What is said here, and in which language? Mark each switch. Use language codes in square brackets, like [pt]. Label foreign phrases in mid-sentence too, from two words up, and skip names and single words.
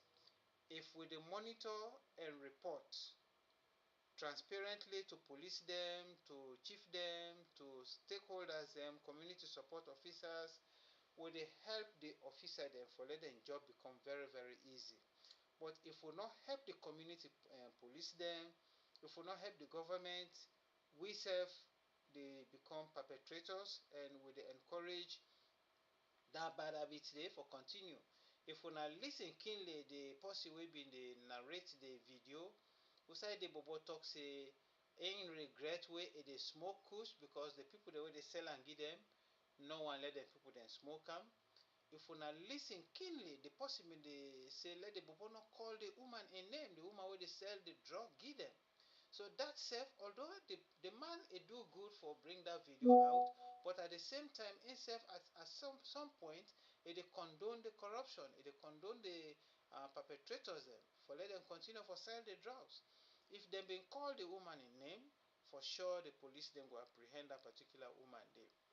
[pcm] If we monitor and report transparently to police them, to chief them, to stakeholders them, community support officers, will they help the officer them for let them job become very, very easy. But if we not help the community police them, if we not help the government, we self they become perpetrators, and we encourage that bad habit dey for continue. If una lis ten keenly, the person wey bin dey narrate the video, usai the bobo talk say im regret wey e dey smoke kush because the people wey dey sell am give dem no wan let dem people dem smoke am. If una lis ten keenly, the person bin dey say let the bobo not call the woman a name, the woman wey dey sell the drug give dem. So that self, although the man do good for bring that video out, but at the same time himself at some point he dey condone the corruption, he dey condone the perpetrators them for let them continue for sell the drugs. If them been call the woman a name, for sure the police then go apprehend that particular woman there.